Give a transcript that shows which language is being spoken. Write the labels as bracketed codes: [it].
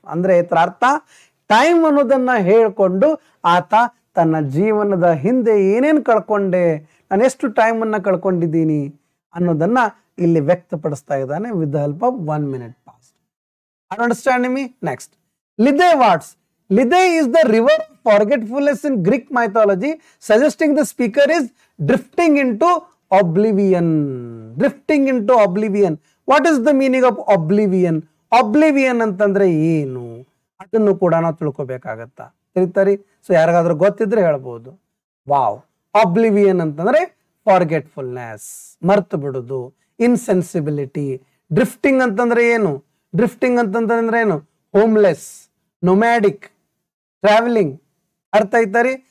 [kn] ಅಂದ್ರೆ ಇದರ ಅರ್ಥ ಟೈಮ್ ಅನ್ನೋದನ್ನ ಹೇಳ್ಕೊಂಡು ಆತ ತನ್ನ ಜೀವನದ ಹಿಂದೆ ಏನೇನು ಕಳ್ಕೊಂಡೆ, ನಾನು ಎಷ್ಟು ಟೈಮ್ ಅನ್ನ ಕಳ್ಕೊಂಡಿದ್ದೀನಿ ಅನ್ನೋದನ್ನ ಇಲ್ಲಿ ವ್ಯಕ್ತಪಡಿಸ್ತಾ ಇದ್ದಾನೆ [en] With the help of 1 minute past. Are you understanding me? Next, Lithe Watts. Lithe is the river of forgetfulness in Greek mythology, suggesting the speaker is drifting into oblivion. Drifting into oblivion. What is the meaning of oblivion? [kn] Oblivion ಅಂತಂದ್ರೆ ಏನು ಅದನ್ನು ಕೂಡ ನಾವು ತಿಳ್ಕೋಬೇಕಾಗತ್ತಾ ತಿಳಿತಾರಿ. So ಯಾರಿಗಾದ್ರೂ ಗೊತ್ತಿದ್ರೆ ಹೇಳ್ಬೋದು. Wow, oblivion ಅಂತಂದ್ರೆ ಫಾರ್ಗೆಟ್ಫುಲ್ನೆಸ್, ಮರ್ತು ಬಿಡುದು, ಇನ್ಸೆನ್ಸಿಬಿಲಿಟಿ. ಡ್ರಿಫ್ಟಿಂಗ್ ಅಂತಂದ್ರೆ ಏನು? ಡ್ರಿಫ್ಟಿಂಗ್ ಅಂತಂದ್ರೆ ಏನು? [en] Homeless, nomadic, travelling. [kn] ಅರ್ಥ ಐತಾರಿ?